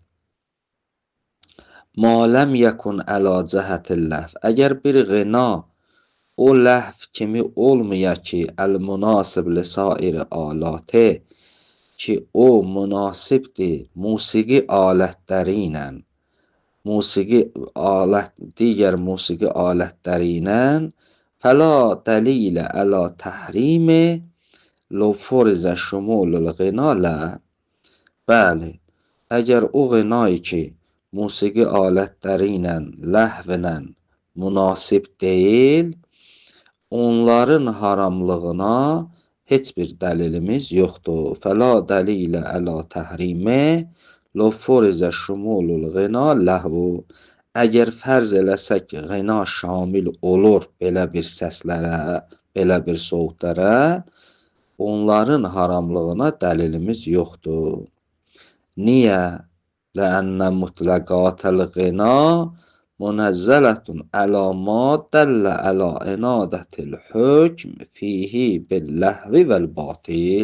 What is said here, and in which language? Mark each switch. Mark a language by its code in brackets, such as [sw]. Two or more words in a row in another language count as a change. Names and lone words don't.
[ar] ما لم يكن على جهة اللهو, [az] əgər bir ğina o ləhv kimi olmaya ki, [ar] المناسب لسائر آلات, [az] ki o münasibdir musiqi alətləri ilə, digər musiqi alətləri ilə, [ar] فلا دليل على تحريمه لو فرض شمول الغناء له. [az] Bəli, əgər o ğinayı ki, musiqi alətləri ilə, ləhvlə münasib deyil, onların haramlığına heç bir dəlilimiz yoxdur. [ar] فلا دليل على تحريمه لو فرض شمول الغناء لهو. [az] Əgər fərz eləsək ki, ğina şamil olur belə bir səslərə, belə bir sovtlərə, onların haramlığına dəlilimiz yoxdur. Niyə? [ar] لأن مطلقات الغناء منزلة على ما دل على إناطة الحكم فيه باللهو والباطل.